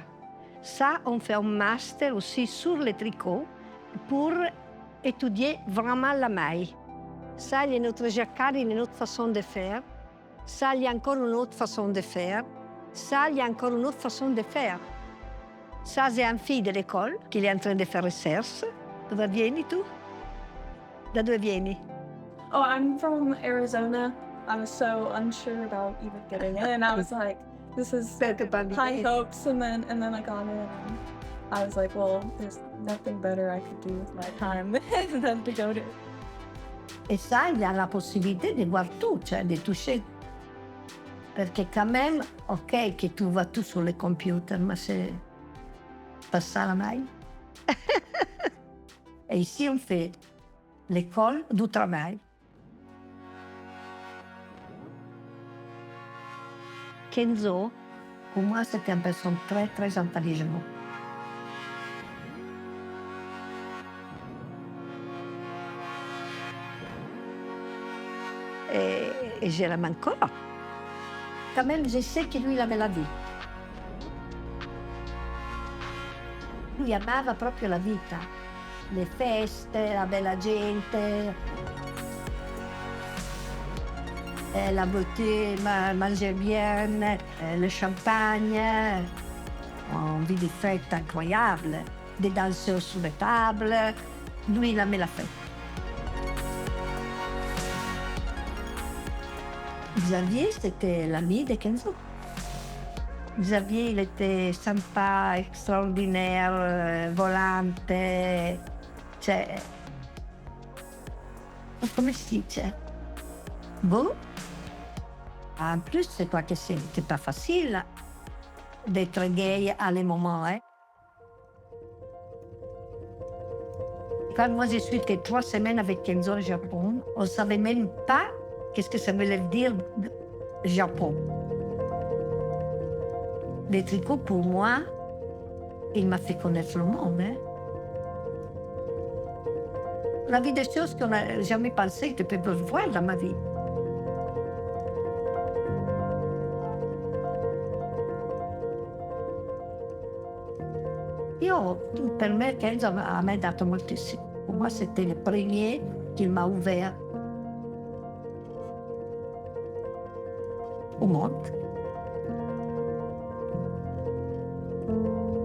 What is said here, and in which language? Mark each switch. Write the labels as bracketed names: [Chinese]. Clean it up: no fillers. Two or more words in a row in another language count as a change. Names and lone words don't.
[French] Ça, on fait un master aussi sur le tricot pour étudier vraiment la maille. Ça, il y a notre jacquard, il y a une autre façon de faire. Ça, il y a encore une autre façon de faire. Ça, il y a encore une autre façon de faire. Ça, c'est un fille de l'école qui est en train de faire recherche. [Italian] Dove vieni tu? Da dove vieni? [English] Oh, I'm from Arizona. I was so unsure about even getting in. I was like, this is high hopes, and then I got in, and I was like, well, there's nothing better I could do with my time than to go to. [French] Et ça, il y a la possibilité de voir tout, cioè de toucher. Perché quand même, ok, que tu vois tout sur le computer, mais c'est pas ça la maille. Et ici, on fait l'école du travail. Kenzo, pour moi, c'était une personne très, très intelligente. Et je l'aime encore. Quand même, je sais que lui, il avait la vie. [Italian] Lui amava proprio la vita. le feste, la bella gente, [French] la beauté, manger bien, le champagne, on vit des fêtes incroyables, des danseurs sur les tables. Lui, il aimait la fête. Xavier, c'était l'ami de Kenzo. Xavier, il était sympa, extraordinaire, [Italian] volante, cioè, come si dice? [French] Beau. En plus, c'est toi que c'était pas facile d'être gay à les moments, hein. Quand moi je suis été 3 semaines avec Kenzo au Japon, on ne savait même pas qu'est-ce que ça voulait dire Japon. Les tricots, pour moi, il m'a fait connaître le monde. Hein. La vie des choses qu'on n'a jamais pensé que je peux voir dans ma vie. [Italian] Io, per me, Kenzo a me ha dato moltissimo. [French] Per moi, c'était le premier qui m'a ouvert au monde.